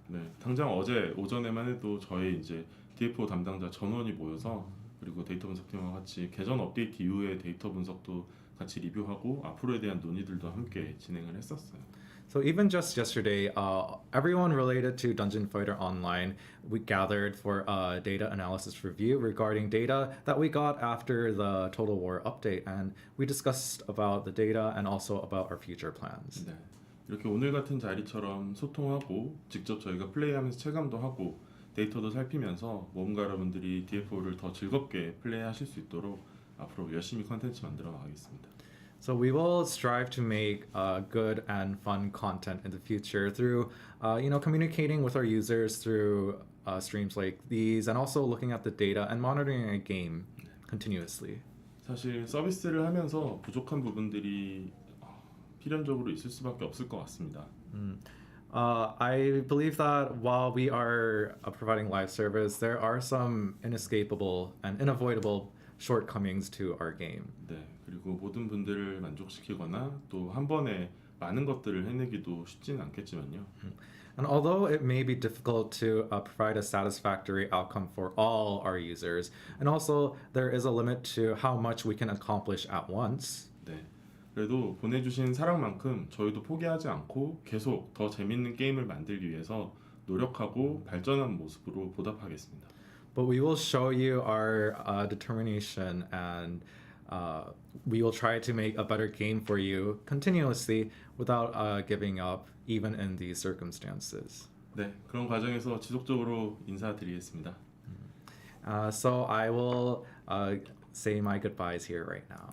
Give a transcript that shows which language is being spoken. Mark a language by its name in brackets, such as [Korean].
[Korean] 네, 당장 어제 오전에만 해도 저희 이제 DFO 담당자 전원이 모여서 그리고 데이터 분석팀과 같이 계정 업데이트 이후의 데이터 분석도 같이 리뷰하고 앞으로에 대한 논의들도 함께 진행을 했었어요. [English] So even just yesterday, everyone related to Dungeon Fighter Online, we gathered for a data analysis review regarding data that we got after the Total War update, and we discussed about the data and also about our future plans. [Korean] 네, 이렇게 오늘 같은 자리처럼 소통하고 직접 저희가 플레이하면서 체감도 하고 데이터도 살피면서 모험가 여러분들이 DFO를 더 즐겁게 플레이하실 수 있도록 앞으로 열심히 컨텐츠 만들어 나가겠습니다. [English] So we will strive to make good and fun content in the future through, communicating with our users through streams like these, and also looking at the data and monitoring a game continuously. [Korean] 사실 서비스를 하면서 부족한 부분들이 필연적으로 있을 수밖에 없을 것 같습니다. [English] I believe that while we are providing live service, there are some inescapable and unavoidable shortcomings to our game. [Korean] 네, 그리고 모든 분들을 만족시키거나 또 한 번에 많은 것들을 해내기도 쉽지는 않겠지만요. [English] And although it may be difficult to provide a satisfactory outcome for all our users, and also there is a limit to how much we can accomplish at once. [Korean] 네, 그래도 보내주신 사랑만큼 저희도 포기하지 않고 계속 더 재밌는 게임을 만들기 위해서 노력하고 발전한 모습으로 보답하겠습니다. [English] But we will show you our determination, and we will try to make a better game for you continuously without giving up, even in these circumstances. [Korean] 네, 그런 과정에서 지속적으로 인사드리겠습니다. [English] So I will say my goodbyes here right now.